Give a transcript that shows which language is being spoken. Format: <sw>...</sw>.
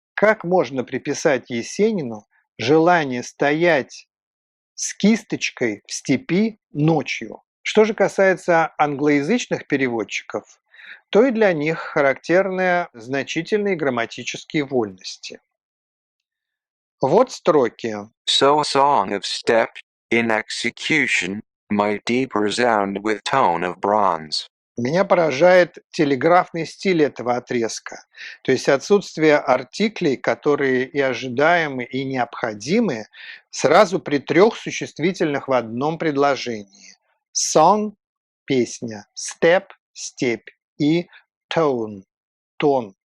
<ru>Как можно приписать Есенину желание стоять с кисточкой в степи ночью? Что же касается англоязычных переводчиков, то и для них характерны значительные грамматические вольности. Вот строки.</ru> <en>So a song of step, in execution, might deep resound with tone of bronze.</en> <ru>Меня поражает телеграфный стиль этого отрезка, то есть отсутствие артиклей, которые и ожидаемы, и необходимы, сразу при трех существительных в одном предложении. Song – песня, step – степь и tone – тон.</ru>